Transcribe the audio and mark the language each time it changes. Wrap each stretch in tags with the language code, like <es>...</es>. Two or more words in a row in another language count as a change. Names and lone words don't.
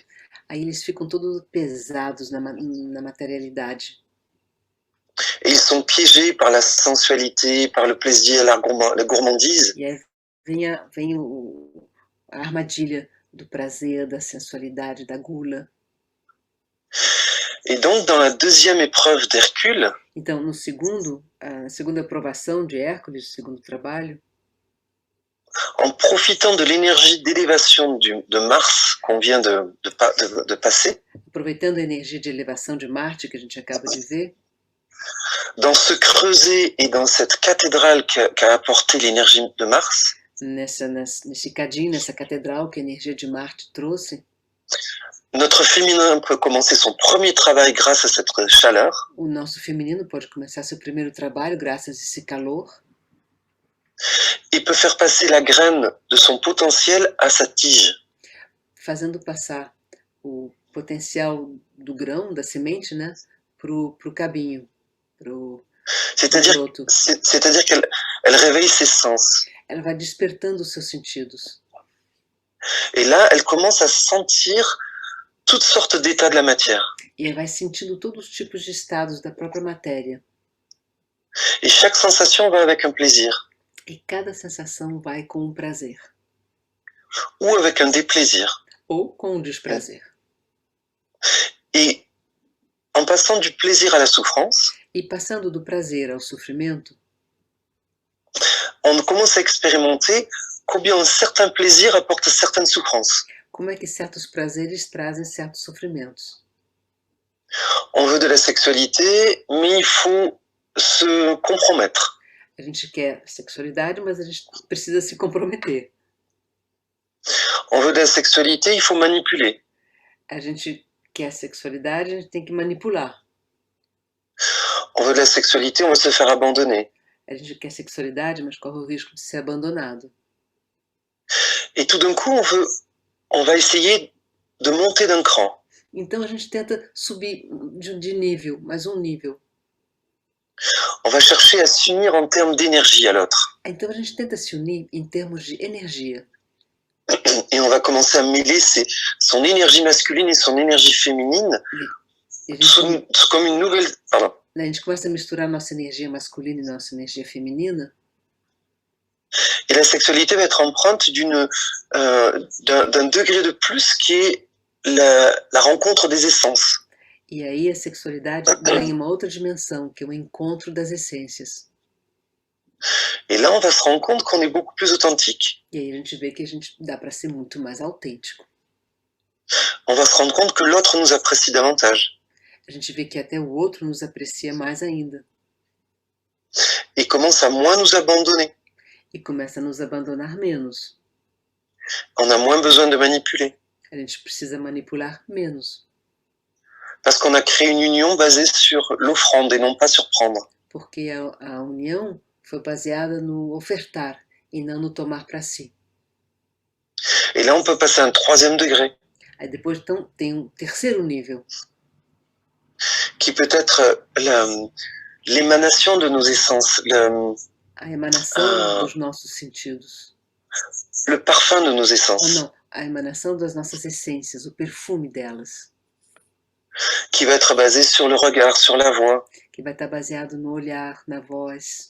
<pt>Aí eles ficam todos pesados na materialidade.</pt> <fr>Et ils sont piégés par la sensualité, par le plaisir, la gourmandise.</fr> <pt>E aí vem a armadilha do prazer, da sensualidade, da gula.</pt> <fr>Et donc, dans la deuxième épreuve d'Hercule,</fr> <pt>então, no a segunda aprovação de Hércules, segundo trabalho,</pt> <fr>en profitant de l'énergie d'élévation de Mars qu'on vient de passer,</fr> <pt>aproveitando a energia de elevação de Marte que a gente acaba de ver,</pt> <fr>dans ce creuset et dans cette cathédrale qu'a apporté l'énergie de Mars,</fr> <pt>nesse cadinho, nessa catedral que a energia de Marte trouxe,</pt> <fr>notre féminin peut commencer son premier travail grâce à cette chaleur.</fr> <pt>O nosso feminino pode começar seu primeiro trabalho graças a esse calor.</pt> <fr>Et peut faire passer la graine de son potentiel à sa tige.</fr> <pt>Fazendo passar o potencial do grão, da semente, né, pro cabinho,</pt> <fr>C'est-à-dire qu'elle réveille ses sens.</fr> <pt>Ela vai despertando os seus sentidos.</pt> <fr>Et là, elle commence à sentir toutes sortes d'états de la matière.</fr> <pt>E ela vai sentindo todos os tipos de estados da própria matéria.</pt> <fr>Et chaque sensation va avec un plaisir.</fr> <pt>E cada sensação vai com um prazer.</pt> <fr>Ou avec un déplaisir.</fr> <pt>Ou com um desprazer.</pt> <fr>Et en passant du plaisir à la souffrance,</fr> <pt>e passando do prazer ao sofrimento,</pt> <fr>on commence à expérimenter combien un certain plaisir apporte certaines souffrances.</fr> <pt>Como é que certos prazeres trazem certos sofrimentos?</pt> <fr>On veut de la sexualité, mais il faut se compromettre.</fr> <pt>A gente quer sexualidade, mas a gente precisa se comprometer.</pt> <fr>On veut de la sexualité, il faut manipuler.</fr> <pt>A gente quer sexualidade, a gente tem que manipular.</pt> <fr>On veut de la sexualité, on veut se faire abandonner.</fr> <pt>A gente quer sexualidade, mas corre o risco de ser abandonado.</pt> <fr>Et tout d'un coup, on va essayer de monter d'un cran.</fr> <pt>Então a gente tenta subir de nível, mais um nível.</pt> <fr>On va chercher à s'unir en termes d'énergie à l'autre.</fr> <pt>Então a gente tenta se unir em termos de energia.</pt> <fr>Et on va commencer à mêler son énergie masculine et son énergie féminine comme une nouvelle... Pardon.</fr> <pt>A gente começa a misturar nossa energia masculina e nossa energia feminina.</pt> <fr>Et la sexualité va être empreinte d'un degré de plus qui est la rencontre des essences.</fr> <pt>E aí a sexualidade ganha uma outra dimensão, que é o encontro das essências.</pt> <fr>Et là, on va se rendre compte qu'on est beaucoup plus authentique.</fr> <pt>E aí a gente vê que a gente dá para ser muito mais autêntico.</pt> <fr>On va se rendre compte que l'autre nous apprécie davantage.</fr> <pt>A gente vê que até o outro nos aprecia mais ainda.</pt> <fr>Et commence à moins nous abandonner.</fr> <pt>E começa a nos abandonar menos.</pt> <fr>On a moins besoin de manipuler.</fr> <pt>A gente precisa manipular menos.</pt> <fr>Parce qu'on a créé une union basée sur l'offrande et non pas sur prendre.</fr> <pt>Porque a união foi baseada no ofertar e não no tomar para si.</pt> <fr>Et là, on peut passer à un troisième degré,</fr> <pt>Aí depois então, tem um terceiro nível,</pt> <fr>qui peut être l'émanation de nos essences,</fr> <pt>a emanação dos nossos sentidos.</pt> <fr>le parfum de nos</fr> <pt>Ou</pt> <fr>essences,</fr> <pt>não, a emanação das nossas essências, o perfume delas,</pt> <fr>qui va être basé sur le regard, sur la voix,</fr> <pt>que vai estar baseado no olhar, na voz,</pt>